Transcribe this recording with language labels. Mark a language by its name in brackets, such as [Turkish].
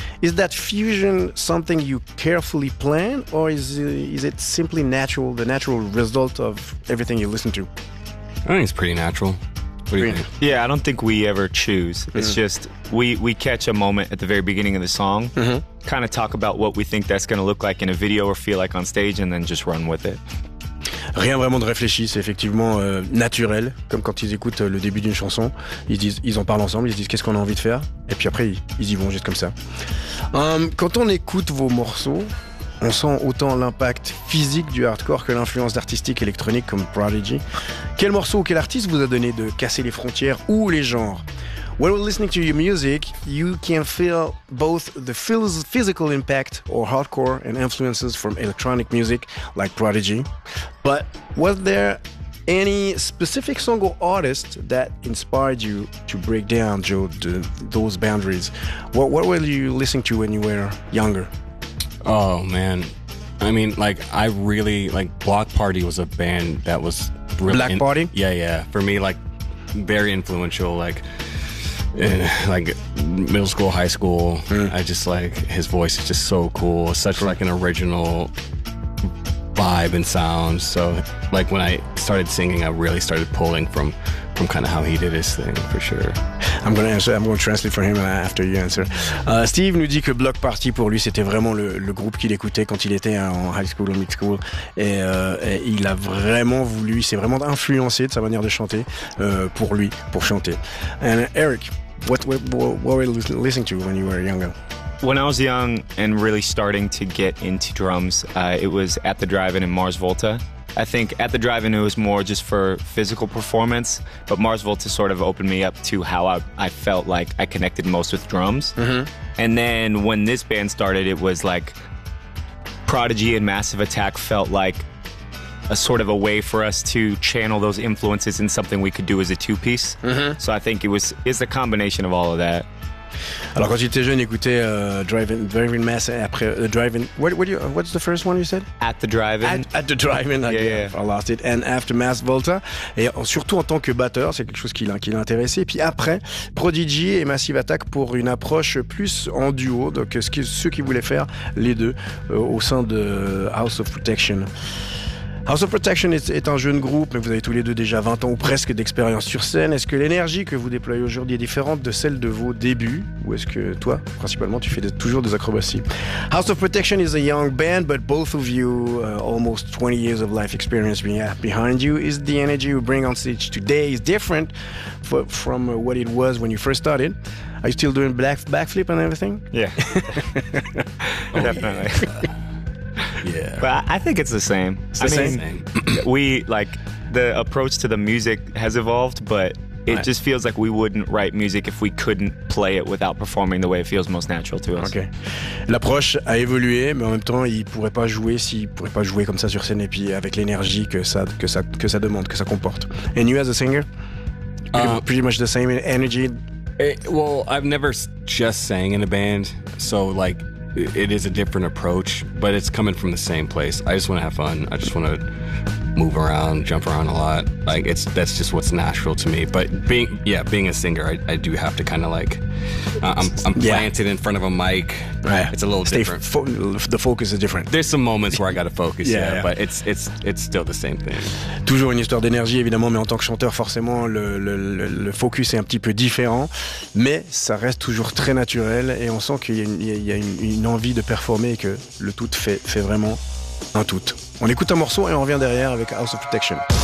[English] Is that fusion something you carefully plan or is it simply natural, the natural result of everything you listen to? I think it's pretty natural. What do you think? Yeah, I don't think we ever choose. It's just we catch a moment at the very beginning of the song, kind of talk about what we think that's going to look like in a video or feel like on stage, and then just run with it. [French] Rien vraiment de réfléchi, c'est effectivement naturel, comme quand ils écoutent le début d'une chanson. Ils en parlent ensemble, ils se disent qu'est-ce qu'on a envie de faire, et puis après ils y vont juste comme ça. Quand on écoute vos morceaux, on sent autant l'impact physique du hardcore que l'influence d'artistique électronique comme Prodigy. Quel morceau ou quel artiste vous a donné de casser les frontières ou les genres? [English] When we're listening to your music, you can feel both the physical impact or hardcore and influences from electronic music like Prodigy. But was there any specific song or artist that inspired you to break down, Joe, those boundaries? What were you listening to when you were younger? Oh man, I mean, like I really like Block Party was a band that was Black Party. Yeah. For me, like very influential. Like in, like middle school, high school. I just like his voice is just so cool. Such like an original vibe and sound. So like when I started singing, I really started pulling from from kind of how he did his thing, for sure. I'm going to answer, I'm going to translate for him after you answer. [French] Steve nous dit que Bloc Party, pour lui, c'était vraiment le groupe qu'il écoutait quand il était en high school, en mid school. Et il a vraiment voulu, il s'est vraiment influencé de sa manière de chanter pour lui, pour chanter. [English] And Eric, what were you listening to when you were younger? When I was young and really starting to get into drums, it was At The Drive-In and Mars Volta. I think At The Drive-In, it was more just for physical performance, but Mars Volta sort of opened me up to how I felt like I connected most with drums. Mm-hmm. And then when this band started, it was like Prodigy and Massive Attack felt like a sort of a way for us to channel those influences in something we could do as a two-piece. Mm-hmm. So I think it's a combination of all of that. [French] Alors quand j'étais jeune, j'écoutais Drive-In Mass et après Drive-In. [English] What's the first one you said? At The Drive-In. At The Drive-In, I lost it. And after Mass Volta. [French] Et surtout en tant que batteur, c'est quelque chose qui l'intéressait. Et puis après, Prodigy et Massive Attack pour une approche plus en duo, donc ce qu'ils voulaient faire les deux au sein de House of Protection. House of Protection est un jeune groupe, mais vous avez tous les deux déjà 20 ans ou presque d'expérience sur scène. Est-ce que l'énergie que vous déployez aujourd'hui est différente de celle de vos débuts? Ou est-ce que toi, principalement, tu fais toujours des acrobaties? [English] House of Protection is a young band, but both of you, almost 20 years of life experience behind you, is the energy you bring on stage today is different from what it was when you first started? Are you still doing backflip and everything? Yeah. Definitely. Yeah, but I think it's the same. It's the same. We like the approach to the music has evolved, but it just feels like we wouldn't write music if we couldn't play it without performing the way it feels most natural to us. Okay. [French] L'approche a évolué, mais en même temps, il pourrait pas jouer s'il pourrait pas jouer comme ça sur scène et puis avec l'énergie que ça demande, que ça comporte. [English] And you as a singer, pretty much the same energy. I've never just sang in a band, so like. It is a different approach, but it's coming from the same place. I just want to have fun. I just want to move around, jump around a lot. Like that's just what's natural to me. But being a singer, I do have to kind of like I'm planted in front of a mic. Right. It's a little different. The focus is different. There's some moments where I got to focus. But it's still the same thing. [French] Toujours une histoire d'énergie évidemment, mais en tant que chanteur forcément le focus est un petit peu différent, mais ça reste toujours très naturel et on sent qu'il y a une envie de performer et que le tout fait vraiment un tout. On écoute un morceau et on revient derrière avec House of Protection.